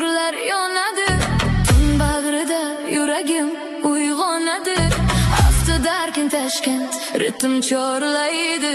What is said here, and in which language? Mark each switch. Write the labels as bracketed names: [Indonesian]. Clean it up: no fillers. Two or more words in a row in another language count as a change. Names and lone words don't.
[Uzbek] nurlar yonadi. Tun bag'rida yuragim uyg'onadi. [English] After dark in Tashkent [Uzbek] ritm chorlaydi.